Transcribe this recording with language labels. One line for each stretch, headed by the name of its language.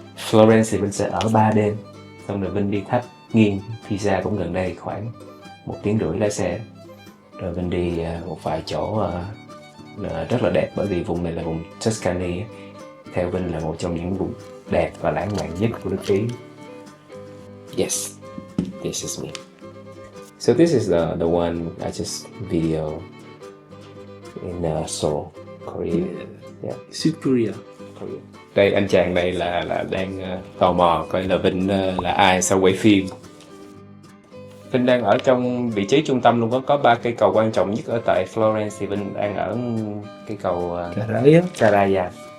Vietnamese: Florence thì Vinh sẽ ở 3 đêm, xong rồi Vinh đi tháp nghiêng Pisa cũng gần đây, khoảng 1 tiếng rưỡi lái xe. Rồi Vinh đi một vài chỗ rất là đẹp, bởi vì vùng này là vùng Tuscany, theo Vinh là một trong những vùng đẹp và lãng mạn nhất của nước Ý.
English: Yes, this is me. So this is the one I just video in Seoul, Korea. Yeah. South Korea.
Vietnamese: Đây anh chàng này là đang tò mò coi là Vinh là ai sau quay phim. Vinh đang ở trong vị trí trung tâm luôn, có 3 cây cầu quan trọng nhất ở tại Florence, thì Vinh đang ở cây cầu Carrara.